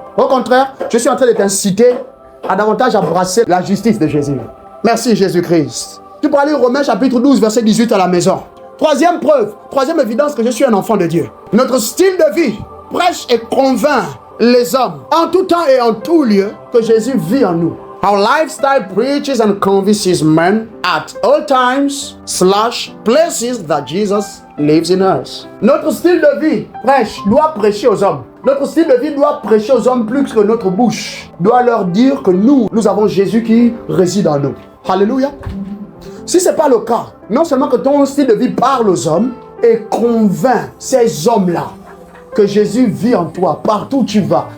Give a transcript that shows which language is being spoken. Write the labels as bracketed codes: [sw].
[fr] Au contraire, je suis en train de t'inciter à davantage embrasser la justice de Jésus. Merci Jésus-Christ. Tu peux aller au Romains chapitre 12, verset 18 à la maison. Troisième preuve, troisième évidence que je suis un enfant de Dieu. Notre style de vie prêche et convainc les hommes en tout temps et en tout lieu que Jésus vit en nous. [en] Our lifestyle preaches and convinces men at all times / places that Jesus lives in us. [fr] Notre style de vie doit prêcher aux hommes. Notre style de vie doit prêcher aux hommes plus que notre bouche. Doit leur dire que nous avons Jésus qui réside en nous. Alléluia. Si ce n'est pas le cas, non seulement que ton style de vie parle aux hommes et convainc ces hommes-là que Jésus vit en toi, partout où tu vas.